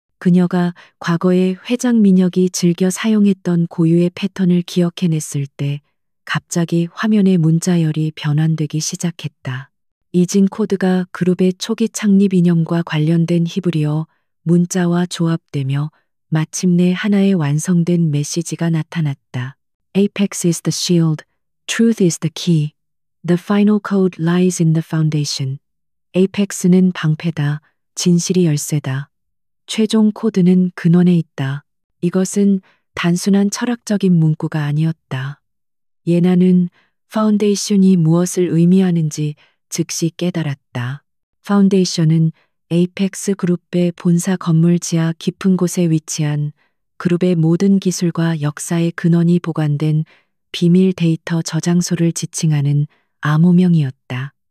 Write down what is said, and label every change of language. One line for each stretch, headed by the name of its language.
Korean: 그녀가 과거에 회장 민혁이 즐겨 사용했던 고유의 패턴을 기억해냈을 때 갑자기 화면의 문자열이 변환되기 시작했다. 잊은 코드가 그룹의 초기 창립 이념과 관련된 히브리어 문자와 조합되며 마침내 하나의 완성된 메시지가 나타났다.
English: Apex is the shield, truth is the key. The final code lies in the foundation.
Korean: 에이펙스는 방패다. 진실이 열쇠다. 최종 코드는 근원에 있다. 이것은 단순한 철학적인 문구가 아니었다. 예나는 파운데이션이 무엇을 의미하는지 즉시 깨달았다. 파운데이션은 에이펙스 그룹의 본사 건물 지하 깊은 곳에 위치한 그룹의 모든 기술과 역사의 근원이 보관된 비밀 데이터 저장소를 지칭하는 암호명이었다.